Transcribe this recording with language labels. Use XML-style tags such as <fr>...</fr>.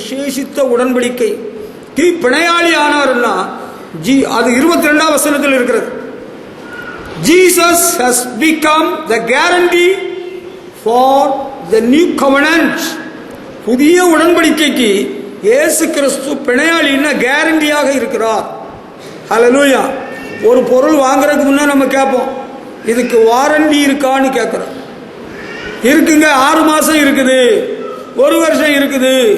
<ta>விசேஷித்த உடன்படிக்கைக்கு பிணையாளி ஆனார்னா அது 22ஆம் வசனத்தில் இருக்கிறது.</ta> <en>Jesus has become the guarantee for the new covenant.</en> <ta>புதிய உடன்படிக்கைக்கு இயேசு கிறிஸ்து பிணையாளின்னா கேரண்டியாக இருக்கிறார். ஹல்லேலூயா. ஒரு பொருள் வாங்குறதுக்கு முன்னே நம்ம கேட்போம், இதுக்கு வாரண்டி இருக்கான்னு கேட்குறோம். இருக்குங்க, 6 மாதம் இருக்குது, 1 வருஷம் இருக்குது.</ta>